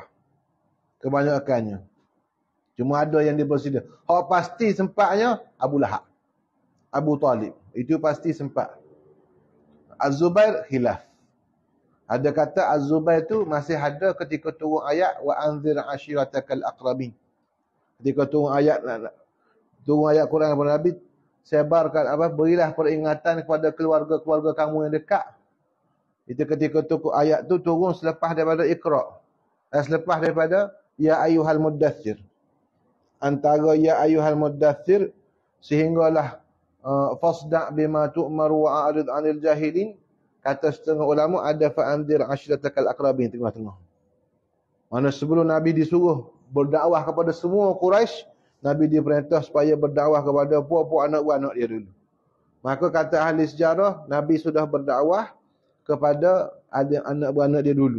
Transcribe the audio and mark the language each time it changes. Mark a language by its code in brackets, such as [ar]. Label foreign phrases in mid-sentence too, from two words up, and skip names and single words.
[ms] Kebanyakannya. Cuma ada yang dibersedia. Hak pasti sempatnya Abu Lahab, Abu Talib. Itu pasti sempat. Az-Zubair khilaf. Ada kata Az-Zubair tu masih ada ketika turun ayat [ar] وأنذر عشيرتك الأقربين. [ms] Ketika turun ayat Quran kepada Nabi, sebarkan berilah peringatan kepada keluarga-keluarga kamu yang dekat. Itu ketika tu ayat tu turun selepas daripada Iqra. Selepas daripada [ar] يا أيها المدثر. Antara يا أيها المدثر sehinggalah فاصدع بما تؤمر وأعرض عن الجاهلين. [ms] Kata setengah ulama ada [ar] فأنذر عشيرتك الأقربين [ms] tengah-tengah. Mana sebelum Nabi disuruh berdakwah kepada semua Quraisy, Nabi diperintah supaya berdakwah kepada puak-puak anak-anak dia dulu. Maka kata ahli sejarah, Nabi sudah berdakwah kepada anak-anak dia dulu.